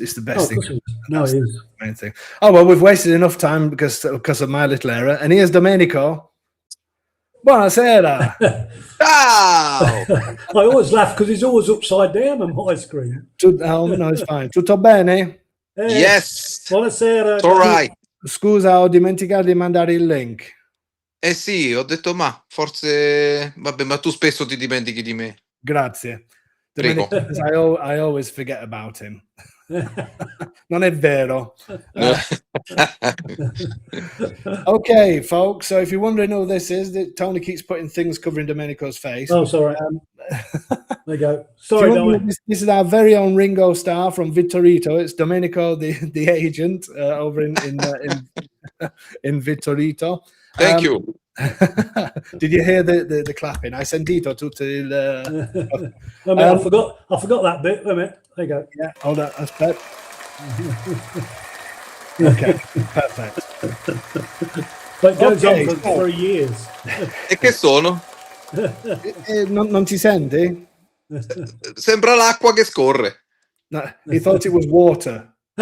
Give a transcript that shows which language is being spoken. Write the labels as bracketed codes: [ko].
[en] It's the best thing. No, it is the main thing. Oh well, we've wasted enough time because of my little error. And here's Domenico. [it] Buonasera. Ciao. [en] I always laugh because it's always upside down on my screen. No, it's fine. [it] Tutto bene? [en] Yes. [it] Buonasera. [en] It's all right. [it] Scusa, ho dimenticato di mandare il link. Sì, ho detto ma forse vabbè, ma tu spesso ti dimentichi di me. Grazie. Prego. [en] I always forget about him. [it] Non è vero. [en] Okay, folks. So if you're wondering who this is, Tony keeps putting things covering Domenico's face. Oh, sorry. There you go. Sorry, this is our very own Ringo Starr from Vittorito. It's Domenico, the agent over in Vittorito. Thank you. Did you hear the clapping? [it] I sentito tutto il. [en] I forgot that bit. Wait a minute. There you go. Yeah, hold on. That's better. Okay, perfect. But it goes on for 3 years. [it] E che sono? Non ti senti? Sembra l'acqua che scorre. [en] No, he thought it was water.